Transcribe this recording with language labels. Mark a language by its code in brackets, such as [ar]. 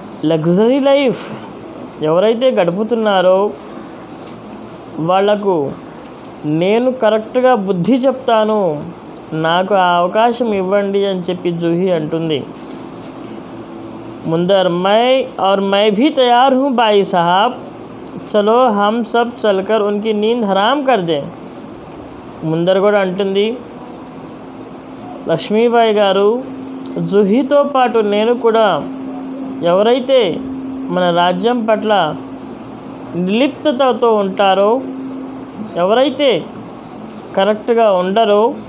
[te] Luxury life ఎవరైతే గడుపుతున్నారో వాళ్లకు నేను కరెక్ట్గా బుద్ధి చెప్తాను, నాకు ఆ అవకాశం ఇవ్వండి అని చెప్పి జూహీ అంటుంది. [hi] मुंदर, मैं भी तैयार हूँ बाई साहब, चलो हम सब चलकर उनकी नींद हराम कर दें. [te] ముందర్ కూడా అంటుంది, లక్ష్మీబాయి గారు, జూహీతో పాటు నేను కూడా ఎవరైతే మన రాజ్యం పట్ల నిర్లిప్తతతో ఉంటారో, ఎవరైతే కరెక్ట్గా ఉండరో